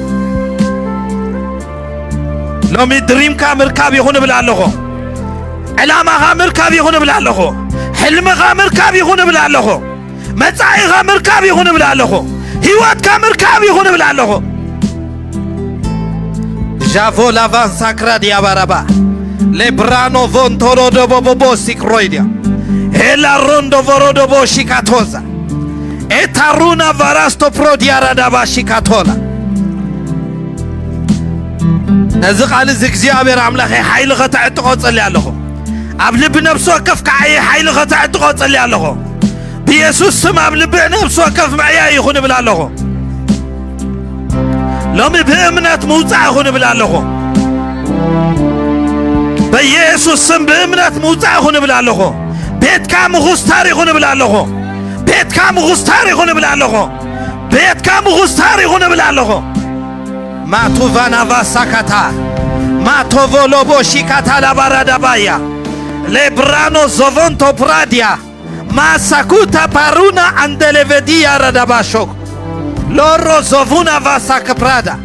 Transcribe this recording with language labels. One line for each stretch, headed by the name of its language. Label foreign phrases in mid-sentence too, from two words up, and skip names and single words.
Tigrinya: ሎሚ ድሪምካ ምርካብ ይኹን ብላለሁ ዕላማኻ ምርካብ ይኹን ብላለሁ ሕልምኻ ምርካብ ይኹን ብላለሁ መጻኢኻ ምርካብ ይኹን ብላለሁ ህይወትካ ምርካብ ይኹን ብላለሁ ጃቮ ላቫን ሳክራድ ያባራባ ሌብራኖ ቮንቶሎ ዶቦቦ ሲክሮይዲያ ኤላ ሮንዶ ቮሮዶቦ ሺካቶዛ ኤታሩና ቫራስቶ ፕሮዲያራ ዳባ ሺካቶላ ነዚ ቃል እዚ እግዚአብሔር አምላኽ ኃይል ከተዕጥቆ ጸልያለሁ ኣብ ልብ ነፍስ ወከፍ ከዓይ ኃይል ከተዕጥቆ ጸልያለሁ በኢየሱስ ስም ኣብ ልብ ነፍስ ወከፍ ማዕያ ይኹን ብላለሁ ሎሚ በእምነት መውጻእ ይኹን ብላለሁ በኢየሱስ ስም በእምነት መውጻእ ይኹን ብላለሁ ቤትካ ምኹስታር ይኹን ብላለሁ ቤትካ ምኹስታር ይኹን ብላለሁ ቤትካ ምኹስታር ይኹን ብላለሁ ማቱቫና ቫሳካታ ማቶቮሎቦ ሺካታ ላባራዳባያ ሌብራኖ ዞቮንቶ ፕራዲያ ማሳኩታ ፓሩና አንደሌቬዲያ ረዳባሾክ ሎሮ ዞቡና ቫሳክ ፕራዳ